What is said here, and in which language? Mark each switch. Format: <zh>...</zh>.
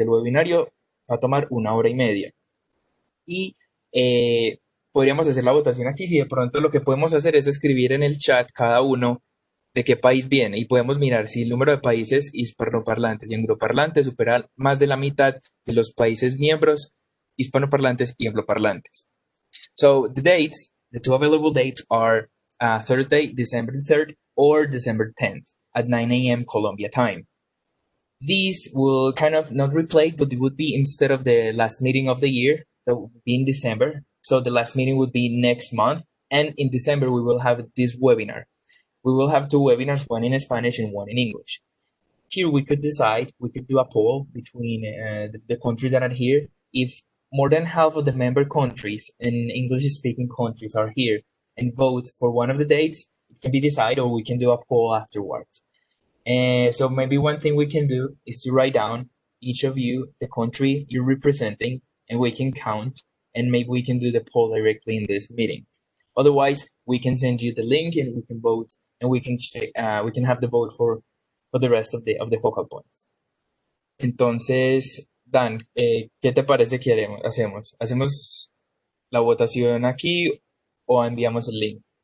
<es>El webinario va a tomar 1 hora y media. Y podríamos hacer la votación aquí. Si de pronto lo que podemos hacer es escribir en el chat cada uno de qué país viene y podemos mirar si el número de países hispanoparlantes y angloparlantes supera más de la mitad de los países miembros hispanoparlantes y angloparlantes.</es> <en>So the two available dates are Thursday, December 3rd or December 10th at 9 a.m. Colombia time. These will kind of not replace, but it would be instead of the last meeting of the year, that would be in December. So the last meeting would be next month. And in December, we will have this webinar. We will have two webinars, one in Spanish and one in English. Here we could decide, we could do a poll between the countries that are here. If more than half of the member countries and English-speaking countries are here and vote for one of the dates, it can be decided, or we can do a poll afterwards. And so maybe one thing we can do is to write down each of you the country you're representing, and we can count, and maybe we can do the poll directly in this meeting. Otherwise, we can send you the link and we can vote, and we can check, we can have the vote for the rest of the focal points.</en> <es>Entonces, Dan, ¿qué te parece que hacemos? ¿Hacemos la votación aquí o enviamos el link?</es>